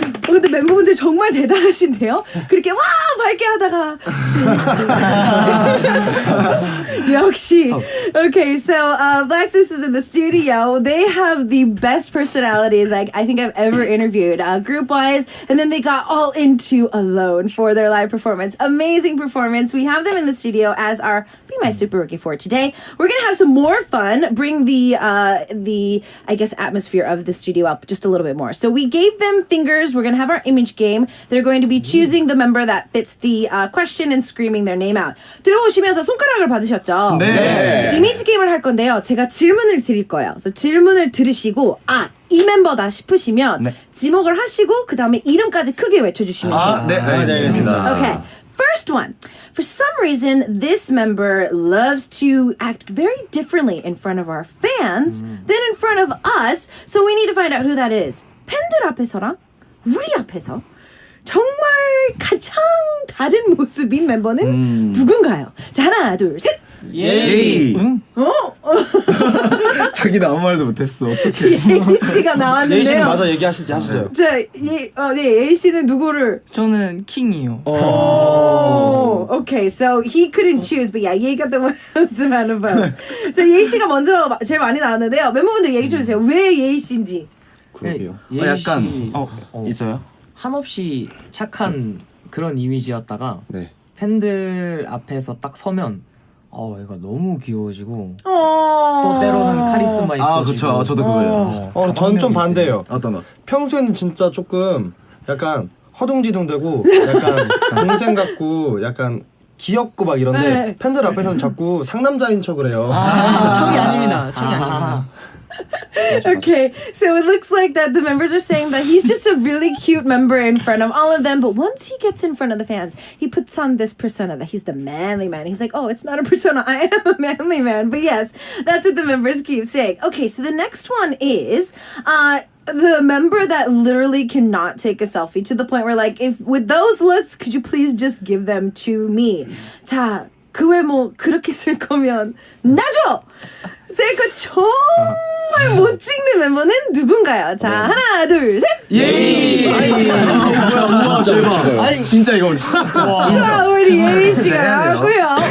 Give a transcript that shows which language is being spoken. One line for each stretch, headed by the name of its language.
Korean: 근데 멤버분들 정말 대단하신데요? 그렇게 와 밝게 하다가 역시.
English: Okay, so Black6ix is in the studio. They have the best personalities I think I've ever interviewed, group-wise, and then they got all into Alone for their live performance. Amazing performance. We have them in the studio as our Be My Super Rookie for today. We're gonna have some more fun. Bring the I guess atmosphere of the studio up just a little bit more. So we gave them fingers. We're gonna have our image game. They're going to be choosing the member that fits the question and screaming their name out.
Korean: 들어오시면서 손가락을 받으셨죠? 네. 이미지 게임을 할 건데요. 제가 질문을 드릴 거예요. 그래서 질문을 들으시고 이 멤버다 싶으시면 지목을 하시고 그 다음에 이름까지 크게 외쳐주시면 돼요. 네, 알겠습니다.
English: Okay. First one. For some reason, this member loves to act very differently in front of our fans than in front of us. So we need to find out who that is.
Korean: 팬들 앞에서랑 우리 앞에서 정말 가장 다른 모습인 멤버는 누군가요? 자, 하나, 둘, 셋. 예이. 응? 자기는 아무 말도 못했어. 어떡해. 예이 씨가 나왔는데요. 예이 씨는 맞아 얘기하시죠. 예이 씨는 누구를? 저는 킹이요.
English: Oh, okay. So he couldn't choose, but yeah, Ye got the most amount of votes.
Korean: So 예이 씨가 먼저 제일 많이 나왔는데요. 멤버분들 얘기 좀 해주세요. 왜 예이 씨인지. 그러게요. 약간 씨 있어요? 한없이 착한 그런 이미지였다가 네. 팬들 앞에서 딱 서면 얘가 너무 귀여워지고 또 또 때로는 카리스마 있어지고. 그쵸. 저도 그거예요. 전 좀 반대예요. 어떤 거? 평소에는 진짜 조금 약간 허둥지둥대고 약간 동생 같고 약간 귀엽고 막 이런데 네. 팬들 앞에서는 자꾸 상남자인 척을 해요. 척이 아닙니다. 척이 아닙니다.
English: Okay, so it looks like that the members are saying that he's just a really cute member in front of all of them, but once he gets in front of the fans, he puts on this persona that he's the manly man. He's like, oh, it's not a persona, I am a manly man. But yes, that's what the members keep saying. Okay, so the next one is the member that literally cannot take a selfie to the point where like, if with those looks, could you please just give them to me?
Korean: 자, 그 외모 그렇게 쓸 거면 놔줘! 셀카 정말 못 찍는 멤버는 누군가요? 자, 하나, 둘, 셋! 예이. 진짜 멋있어요. 아니, 진짜 이거 진짜. 자, 우리 예이 씨가 나왔고요.